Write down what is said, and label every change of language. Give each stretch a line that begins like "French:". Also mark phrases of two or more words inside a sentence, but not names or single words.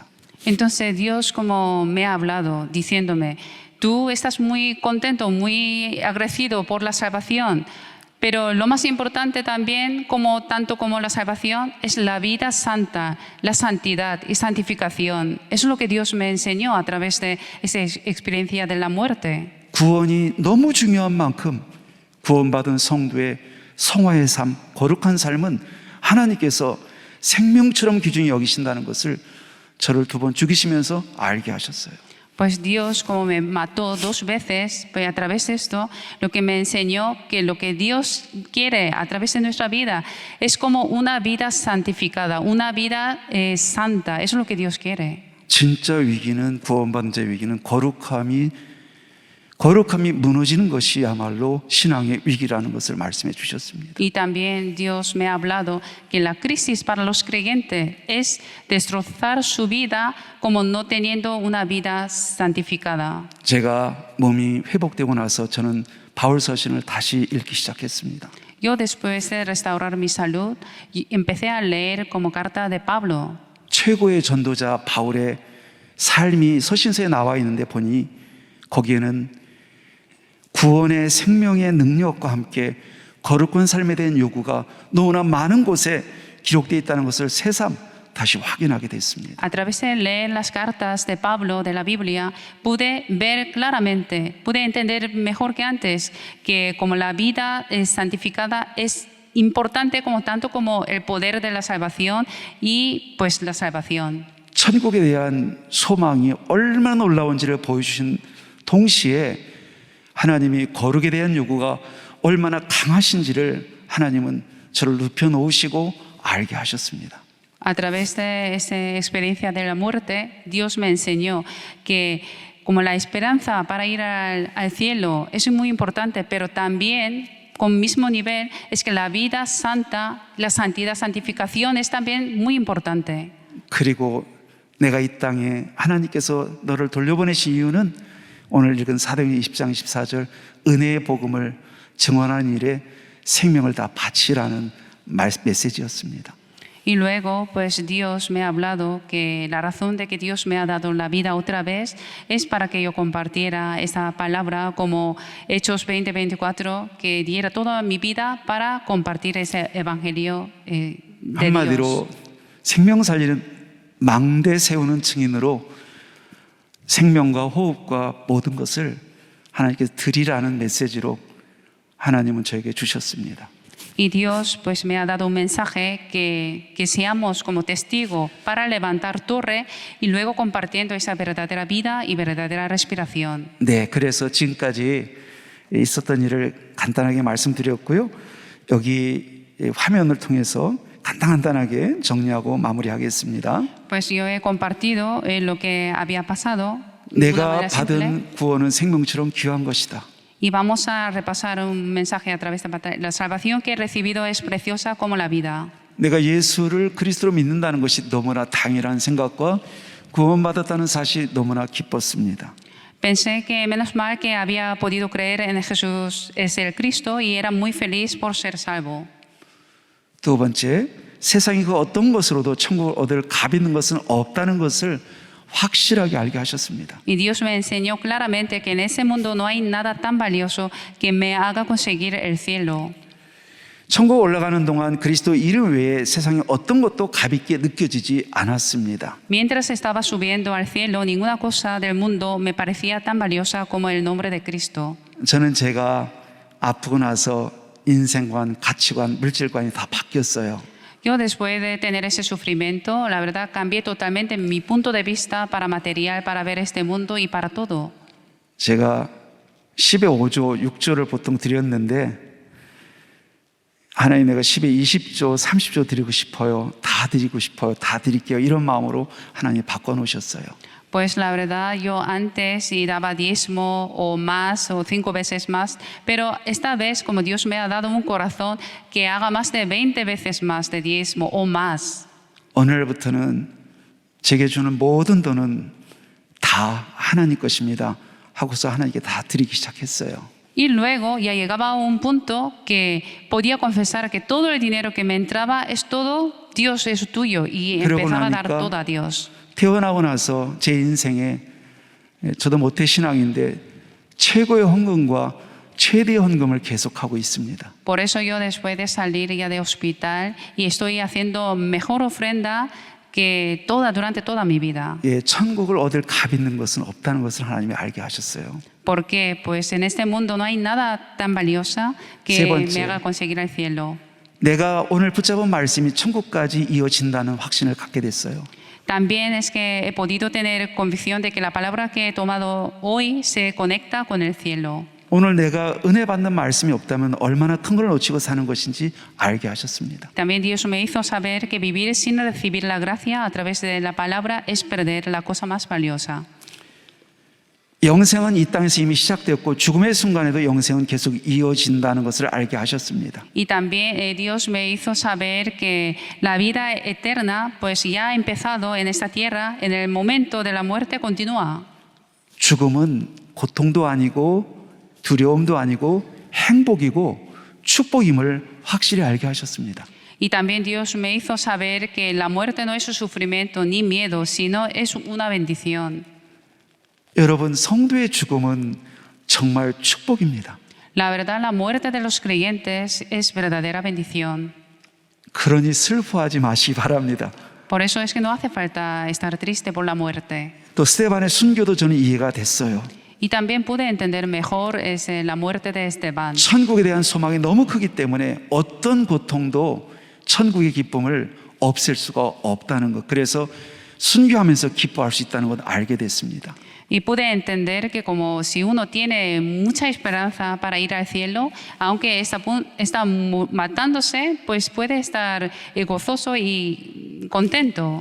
Spanish: Entonces Dios como me ha hablado diciéndome, tú estás muy contento, muy agradecido por la salvación, pero lo más importante también, tanto como la salvación, es la vida santa, la santidad y santificación. Eso es lo que Dios me enseñó a través de esa experiencia de la muerte.
Korean: 구원이 너무 중요한 만큼 구원받은 성도의 성화의 삶, 거룩한 삶은 하나님께서 생명처럼 귀중히 여기신다는 것을 저를 두 번 죽이시면서 알게 하셨어요.
Spanish: Pues Dios, como me mató 2 veces, pues a través de esto, lo que me enseñó que lo que Dios quiere a través de nuestra vida es como una vida santificada, una vida santa. Eso es lo que Dios quiere.
Korean: 진짜 위기는 구원받은 자의 위기는 거룩함이 무너지는 것이야말로 신앙의 위기라는 것을 말씀해 주셨습니다.
Spanish: Y también Dios me ha hablado que la crisis para los creyentes es destrozar su vida como no teniendo una vida santificada.
Korean: 제가 몸이 회복되고 나서 저는 바울 서신을 다시 읽기 시작했습니다.
Spanish: Yo después de restaurar mi salud, empecé a leer como carta de Pablo.
Korean: 최고의 전도자 바울의 삶이 서신서에 나와 있는데 보니 거기에는 구원의 생명의 능력과 함께 거룩한 삶에 대한 요구가 너무나 많은 곳에 기록되어 있다는 것을 새삼 다시 확인하게 됐습니다.
Spanish: A través de leer las cartas de Pablo de la Biblia, pude ver claramente, pude entender mejor que antes que como la vida santificada es importante como tanto como el poder de la salvación y pues la salvación.
Korean: 천국에 대한 소망이 얼마나 놀라운지를 보여주신 동시에 하나님이 거룩에 대한 요구가 얼마나 강하신지를 하나님은 저를 눕혀놓으시고 알게 하셨습니다.
Spanish: A través de esa experiencia de la muerte, Dios me enseñó que como la esperanza para ir al cielo es muy importante, pero también con mismo nivel es que la vida santa, la santidad, santificación es también muy importante.
Korean: 그리고 내가 이 땅에 하나님께서 너를 돌려보내신 이유는 오늘 읽은 사도행전 20장 24절 은혜의 복음을 증언하는 일에 생명을 다 바치라는 메시지였습니다.
Spanish: Y luego, pues Dios me ha hablado que la razón de que Dios me ha dado la vida otra vez es para que yo compartiera esa palabra como Hechos 20:24, que diera toda mi vida para compartir ese evangelio de
Korean: 한마디로
Spanish: Dios.
Korean: 생명 살리는 망대 세우는 증인으로 생명과 호흡과 모든 것을 하나님께 드리라는 메시지로 하나님은 저에게 주셨습니다.
Spanish: Y Dios pues me ha dado un mensaje que seamos como testigo para levantar torre y luego compartiendo esa verdadera vida y verdadera respiración.
Korean: 네, 그래서 지금까지 있었던 일을 간단하게 말씀드렸고요. 여기 화면을 통해서 간단하게 정리하고 마무리하겠습니다.
Spanish: Pues yo he compartido lo que había pasado de una
Korean: 내가
Spanish: manera simple.
Korean: 받은 구원은 생명처럼 귀한 것이다.
Spanish: Y vamos a repasar un mensaje a través de la salvación que he recibido es preciosa como la vida.
Korean: 내가 예수를 그리스도로 믿는다는 것이 너무나 당연한 생각과 구원받았다는 사실이 너무나 기뻤습니다.
Spanish: Pensé que menos mal que había podido creer en Jesús es el Cristo y era muy feliz por ser salvo.
Korean: 두 번째, 세상이 그 어떤 것으로도 천국을 얻을 값 있는 것은 없다는 것을 확실하게 알게 하셨습니다.
Spanish: Y Dios me enseñó claramente que en ese mundo no hay nada tan valioso que me haga conseguir el cielo.
Korean: 천국 올라가는 동안 그리스도 이름 외에 세상에 어떤 것도 값 있게 느껴지지 않았습니다.
Spanish: Mientras estaba subiendo al cielo, ninguna cosa del mundo me parecía tan valiosa como el nombre de Cristo.
Korean: 저는 제가 아프고 나서 인생관, 가치관, 물질관이 다 바뀌었어요.
Spanish: Yo después de tener ese sufrimiento, la verdad cambié totalmente mi punto de vista para material, para ver este mundo y para todo.
Korean: 제가 10에 5조, 6조를 보통 드렸는데 하나님 내가 10에 20조, 30조 드리고 싶어요. 다 드리고 싶어요. 다 드릴게요. 이런 마음으로 하나님이 바꿔놓으셨어요.
Spanish: Pues la verdad, yo antes y daba diezmo o más o 5 veces más, pero esta vez, como Dios me ha dado un corazón, que haga más de 20 veces más de diezmo o más.
Korean: 오늘부터는 제게 주는 모든 돈은 다 하나님 것입니다. 하고서 하나님께 다 드리기 시작했어요.
Spanish: Y luego ya llegaba a un punto que podía confesar que todo el dinero que me entraba es todo, Dios es tuyo, y
Korean: 그러고
Spanish: empezaba a dar
Korean: 나니까
Spanish: todo a Dios.
Korean: 태어나고 나서 제 인생에 저도 모태 신앙인데 최고의 헌금과 최대의 헌금을 계속하고 있습니다.
Spanish: Por eso yo después de salir ya de hospital y estoy haciendo mejor ofrenda que durante toda mi vida.
Korean: 예, 천국을 얻을 값 있는 것은 없다는 것을 하나님이 알게 하셨어요.
Spanish: Porque pues en este mundo no hay nada tan valiosa
Korean: 세
Spanish: que
Korean: 번째.
Spanish: me haga conseguir el cielo.
Korean: 내가 오늘 붙잡은 말씀이 천국까지 이어진다는 확신을 갖게 됐어요.
Spanish: También es que he podido tener convicción de que la palabra que he tomado hoy se conecta con el cielo.
Korean: 오늘 내가 은혜 받는 말씀이 없다면 얼마나 큰 걸 놓치고 사는 것인지 알게 하셨습니다.
Spanish: También Dios me hizo saber que vivir sin recibir la gracia a través de la palabra es perder la cosa más valiosa.
Korean: 영생은 이 땅에서 이미 시작되었고 죽음의 순간에도 영생은 계속 이어진다는 것을 알게 하셨습니다.
Spanish: Y también Dios me hizo saber que la vida eterna pues ya ha empezado en esta tierra, en el momento de la muerte continúa.
Korean: 죽음은 고통도 아니고 두려움도 아니고 행복이고 축복임을 확실히 알게 하셨습니다.
Spanish: Y también Dios me hizo saber que la muerte no es un sufrimiento ni miedo, sino es una bendición.
Korean: 여러분, 성도의 죽음은 정말 축복입니다.
Spanish: La verdad, la muerte de los creyentes es verdadera bendición.
Korean: 그러니 슬퍼하지 마시기 바랍니다.
Spanish: Por eso es que no hace falta estar triste por la muerte.
Korean: 또 스테반의 순교도 저는 이해가 됐어요.
Spanish: Y también pude entender mejor la muerte de Esteban.
Korean: 천국에 대한 소망이 너무 크기 때문에 어떤 고통도 천국의 기쁨을 없앨 수가 없다는 것. 그래서 순교하면서 기뻐할 수 있다는 것 알게 됐습니다.
Spanish: Y pude entender que como si uno tiene mucha esperanza para ir al cielo, aunque está matándose, pues puede estar gozoso y contento.